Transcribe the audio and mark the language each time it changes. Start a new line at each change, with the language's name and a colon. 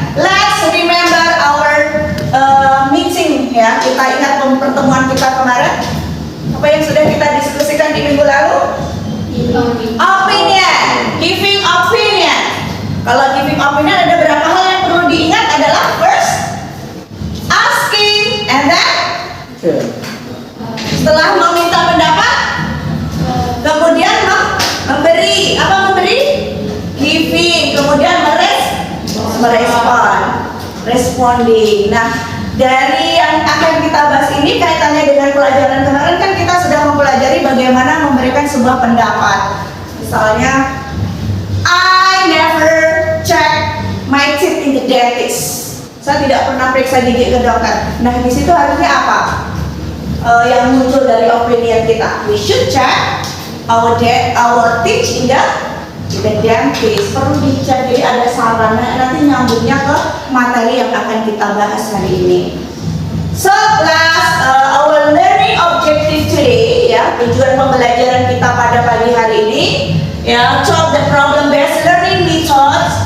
English: Let's remember our meeting ya.
Indonesian: Kita ingat pertemuan kita kemarin. Apa yang sudah kita diskusikan di minggu lalu?
English: Opinion, giving opinion.
Indonesian: Kalau giving opinion ada berapa hal yang perlu diingat adalah
English: first, asking, and then
Indonesian: setelah meminta pendapat, kemudian memberi. Apa memberi? Giving. Kemudian merespon, responding. Nah, dari yang akan kita bahas ini kaitannya dengan pelajaran kemarin kan kita sudah mempelajari bagaimana memberikan sebuah pendapat.
English: Misalnya, I never check my teeth in the dentist.
Indonesian: Saya tidak pernah periksa gigi ke dokter. Nah, di situ harusnya apa? Yang muncul dari opinion kita.
English: We should check our teeth in the dentist.
Indonesian: Perlu dicek, jadi ada sarana nanti nyambungnya ke materi yang akan kita bahas hari ini.
English: So class, our learning objective today ya,
Indonesian: tujuan pembelajaran kita pada pagi hari ini
English: ya, solve the problem based learning methods.